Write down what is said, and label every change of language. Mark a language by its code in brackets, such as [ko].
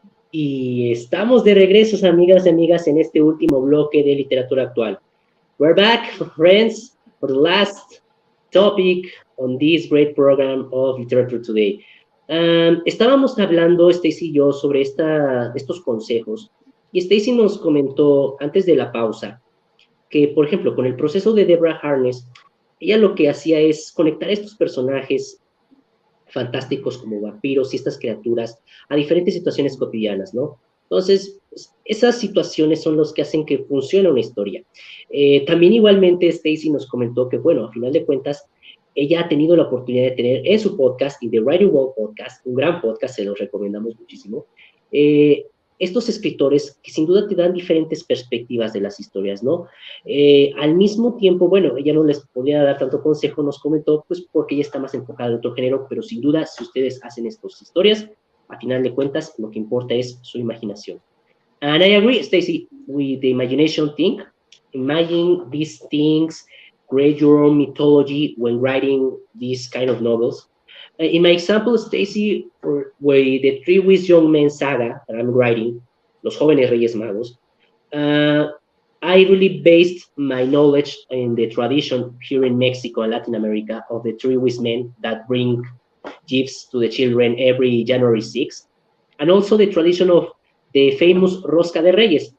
[es] Y estamos de regreso, amigas y amigas, en este último bloque de literatura actual. [en] We're back, friends, for the last topic on this great program of Literature Today. [es] Estábamos hablando, Stacy y yo, sobre estos consejos, y Stacy nos comentó antes de la pausa que, por ejemplo, con el proceso de Deborah Harkness, ella lo que hacía es conectar estos personajes fantásticos como vampiros y estas criaturas a diferentes situaciones cotidianas, ¿no? Entonces, esas situaciones son los que hacen que funcione una historia. También igualmente Stacy nos comentó que, bueno, a final de cuentas, ella ha tenido la oportunidad de tener en su podcast y The Writing Wall Podcast, un gran podcast, se los recomendamos muchísimo, estos escritores que sin duda te dan diferentes perspectivas de las historias, ¿no? Al mismo tiempo, bueno, ella no les podía dar tanto consejo, nos comentó, pues porque ella está más enfocada en otro género, pero sin duda, si ustedes hacen estas historias, a final de cuentas, lo que importa es su imaginación. [en] And I agree, Stacy, with the imagination thing. Imagine these things, create your own mythology when writing these kind of novels. In my example, Stacy, with the Three Wise Young Men saga that I'm writing, Los Jóvenes Reyes Magos, I really based my knowledge in the tradition here in Mexico and Latin America of the Three Wise Men that bring gifts to the children every January 6th, and also the tradition of the famous Rosca de Reyes.